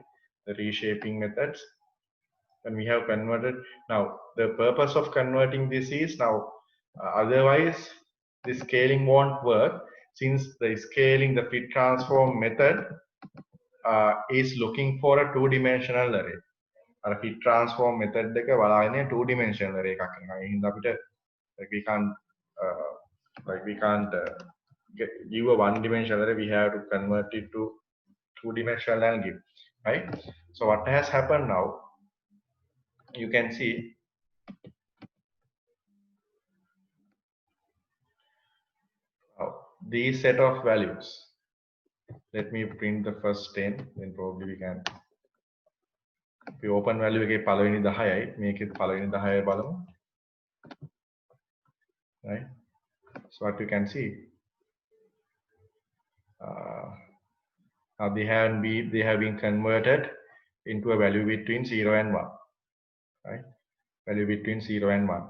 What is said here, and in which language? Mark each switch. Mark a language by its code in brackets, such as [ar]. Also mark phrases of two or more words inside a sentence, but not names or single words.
[en] The reshaping methods. And we have converted. Now, the purpose of converting this is now. Otherwise, the scaling won't work since the scaling, the fit transform method is looking for a two-dimensional array. [si] අර [en] fit transform method [si] එක බලාගෙන [en] two dimensional array [si] එකක් කරනවා. ඒ හින්දා අපිට [en] like we can't give a one dimensional array. We have to convert it to two dimensional and give, right? So what has happened now? You can see these set of values. Let me print the first 10, then probably we can. We open value [si] එකේ පළවෙනි 10යි මේකෙත් පළවෙනි 10යි බලමු. [en] Right? So what you can see, now they have been converted into a value between 0 and 1, right? Value between 0 and 1.